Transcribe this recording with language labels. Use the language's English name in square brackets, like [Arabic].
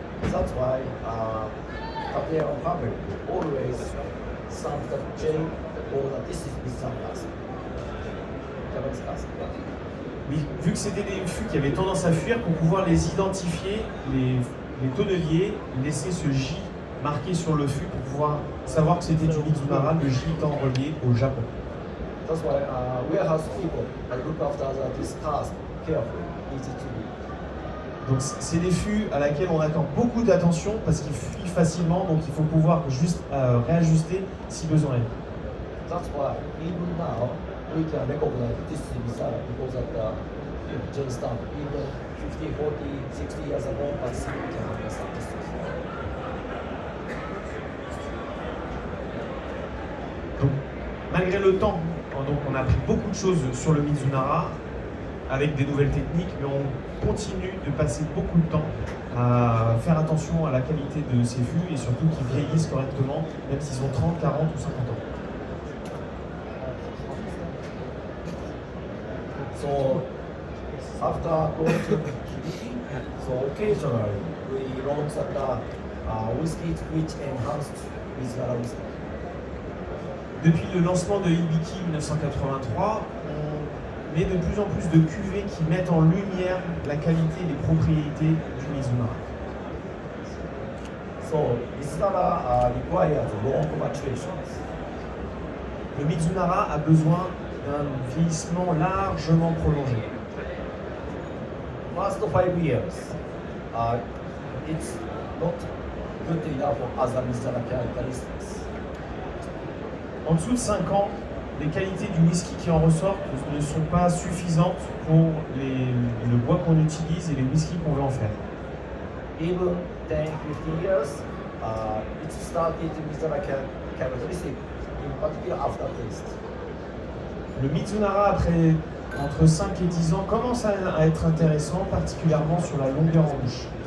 [English] That's why Tateyama family always stamp the J or this is Mizunara cask. Japanese cask. [French] Mais vu que c'était des fûts qui avaient tendance à fuir, pour pouvoir les identifier, les tonneliers laissaient ce J marqué sur le fût pour pouvoir savoir que c'était du Mizunara, le J étant relié au Japon. [English] That's why warehouse people look after this cask carefully, easy to read. [French] Donc c'est des fûts à laquelle on accorde beaucoup d'attention parce qu'ils fuient facilement, donc il faut pouvoir juste réajuster si besoin est. [English] That's why even now we can recognize this is Mizunara because of the J stamp. Even 50, 40, 60 years ago, but still we can understand this. [French] Donc, malgré le temps, donc on a appris beaucoup de choses sur le Mizunara avec des nouvelles techniques, mais on continue de passer beaucoup de temps à faire attention à la qualité de ces fûts et surtout qu'ils vieillissent correctement, même s'ils ont 30, 40 ou 50 ans. [English] So after launching Hibiki, so occasionally we launch the whiskey which enhanced Mizunara whiskey. [French] Depuis le lancement de Hibiki 1983, on met de plus en plus de cuvées qui mettent en lumière la qualité et les propriétés du Mizunara. [English] So Mizunara requires long maturation. [French] Le Mizunara a besoin d'un vieillissement largement prolongé. [English] First 5 years, it's not good enough for other Mizunara characteristics. [French] En dessous de 5 ans, les qualités du whisky qui en ressortent ne sont pas suffisantes pour le bois qu'on utilise et les whiskies qu'on veut en faire. [English] Even 10, 15 years, it started Mizunara characteristic, in particular aftertaste. [French] Le Mizunara, après entre 5 et 10 ans, commence à être intéressant, particulièrement sur la longueur en bouche.